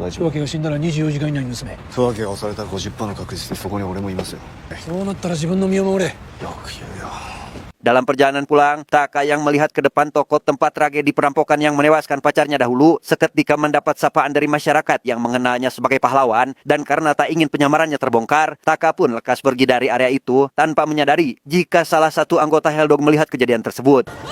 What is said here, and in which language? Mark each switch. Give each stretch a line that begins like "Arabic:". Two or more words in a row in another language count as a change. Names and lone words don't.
Japanese: 十明が死んだら24時間以内に娘。十明が襲われたら 50% の確率でそこに俺もいますよ。そうなったら自分の身を守れ。よく言うよ。
Indonesian: Dalam perjalanan pulang, Taka yang melihat ke depan toko tempat tragedi perampokan yang menewaskan pacarnya dahulu, seketika mendapat sapaan dari masyarakat yang mengenalnya sebagai pahlawan, dan karena tak ingin penyamarannya terbongkar, Taka pun lekas pergi dari area itu tanpa menyadari jika salah satu anggota Heldog melihat kejadian tersebut.